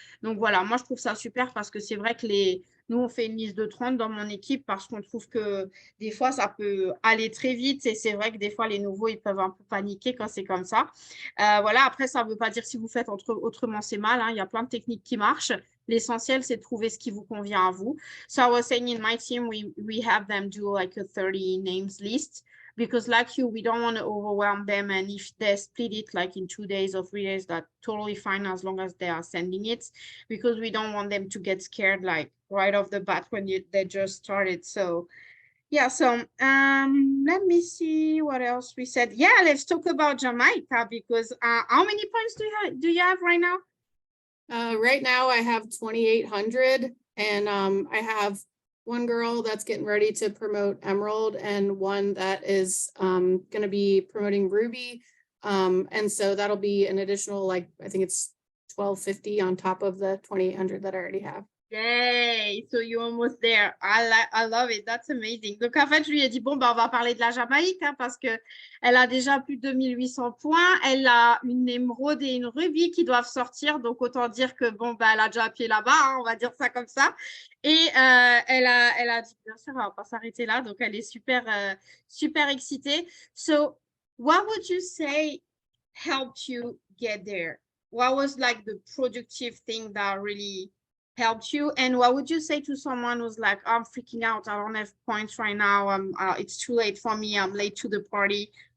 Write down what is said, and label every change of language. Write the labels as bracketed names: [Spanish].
[French] Donc voilà, moi je trouve ça super, parce que c'est vrai que nous, on fait une liste de 30 dans mon équipe, parce qu'on trouve que des fois, ça peut aller très vite. Et c'est vrai que des fois, les nouveaux, ils peuvent un peu paniquer quand c'est comme ça. Voilà, après, ça ne veut pas dire si vous faites autrement, c'est mal. Il y a plein de techniques qui marchent. L'essentiel, c'est de trouver ce qui vous convient à vous. [English] So I was saying in my team, we have them do like a 30 names list. Because like you, we don't want to overwhelm them. And if they split it like in 2 days or 3 days, that's totally fine, as long as they are sending it. Because we don't want them to get scared like right off the bat when they just started. So yeah, so let me see what else we said. Yeah, let's talk about Jamaica, because how many points do you have right now? Right now I have 2,800, and I have one girl that's getting ready to promote Emerald, and one that is going to be promoting Ruby. And so that'll be an additional, like, I think it's 1,250 on top of the 2,800 that I already have. Yay! So you're almost there. I love it. That's amazing. [French] Donc, en fait, je lui ai dit, bon, ben, on va parler de la Jamaïque hein, parce que elle a déjà plus de 2800 points. Elle a une émeraude et une rubis qui doivent sortir. Donc, autant dire que, bon, ben, elle a déjà un pied là-bas. Hein, on va dire ça comme ça. Et elle a dit, bien sûr, on va pas s'arrêter là. Donc, elle est super, super excitée. [English] So, what would you say helped you get there? What was like the productive thing that really helped you? And what would you say to someone who's like, I'm freaking out, I don't have points right now, it's too late for me, I'm late to the party?